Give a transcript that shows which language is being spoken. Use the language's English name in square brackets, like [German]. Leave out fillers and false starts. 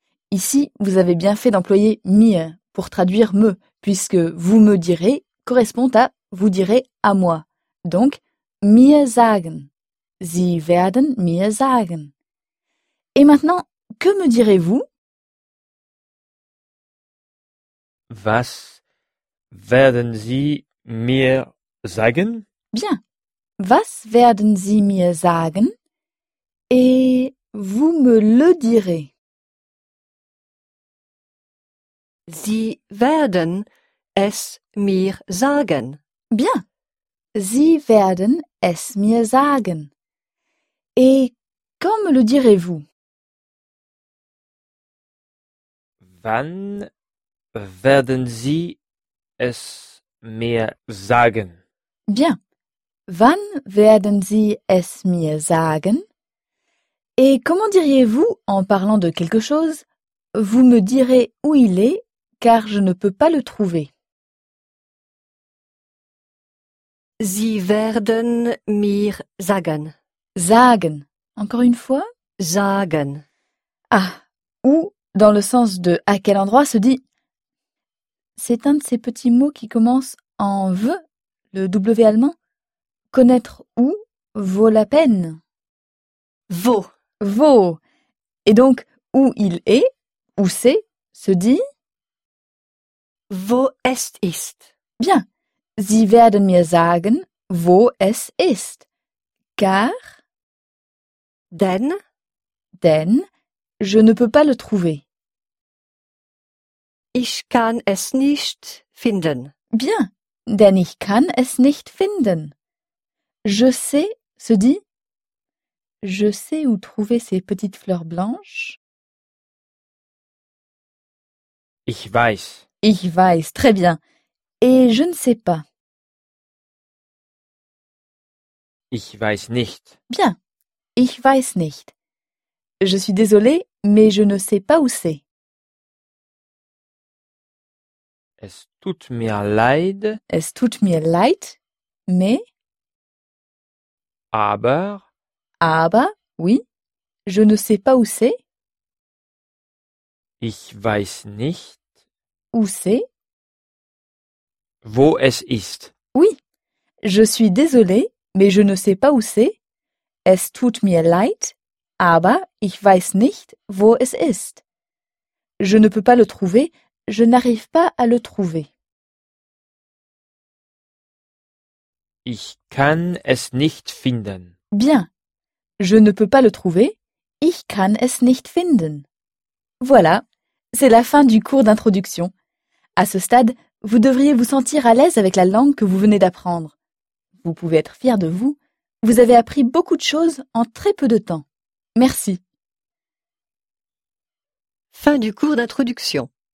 [French] Ici, vous avez bien fait d'employer « mir » pour traduire « me », puisque « vous me direz » correspond à « vous direz à moi ». [German] Donc, « mir sagen ». Sie werden mir sagen. [French] Et maintenant, que me direz-vous ? [German] Was werden Sie mir sagen? [French] Bien. [German] Was werden Sie mir sagen? [French] Et vous me le direz. [German] Sie werden es mir sagen. Bien. Sie werden es mir sagen. [French] Et quand me le direz-vous? [German] Wann werden Sie es mir sagen? [French] Bien. [German] Wann werden Sie es mir sagen? [French] Et comment diriez-vous, en parlant de quelque chose, vous me direz où il est, car je ne peux pas le trouver? [German] Sie werden mir sagen. [French] Sagen. Encore une fois? [German] Sagen. Ah. [French] Ou, dans le sens de à quel endroit se dit. C'est un de ces petits mots qui commence en V, le W allemand. Connaître où vaut la peine. Vaut. Vaut. Et donc, où il est, où c'est, se dit. [German] Wo es ist. [French] Bien. [German] Sie werden mir sagen, wo es ist. [French] Car. [German] Denn. Denn. [French] Je ne peux pas le trouver. [German] Ich kann es nicht finden. Bien, denn ich kann es nicht finden. [French] Je sais, se dit. Je sais où trouver ces petites fleurs blanches. [German] Ich weiß. Ich weiß, [French] très bien. Et je ne sais pas. [German] Ich weiß nicht. Bien, ich weiß nicht. [French] Je suis désolée, mais je ne sais pas où c'est. [German] Es tut mir leid. Es tut mir leid. Mais. Aber. [French] Aber, oui. Je ne sais pas où c'est. [German] Ich weiß nicht. [French] Où c'est. [German] Wo es ist. [French] Oui. Je suis désolée, mais je ne sais pas où c'est. [German] Es tut mir leid. Aber ich weiß nicht, wo es ist. [French] Je ne peux pas le trouver. Je n'arrive pas à le trouver. [German] Ich kann es nicht finden. [French] Bien. Je ne peux pas le trouver. [German] Ich kann es nicht finden. [French] Voilà. C'est la fin du cours d'introduction. À ce stade, vous devriez vous sentir à l'aise avec la langue que vous venez d'apprendre. Vous pouvez être fier de vous. Vous avez appris beaucoup de choses en très peu de temps. Merci. Fin du cours d'introduction.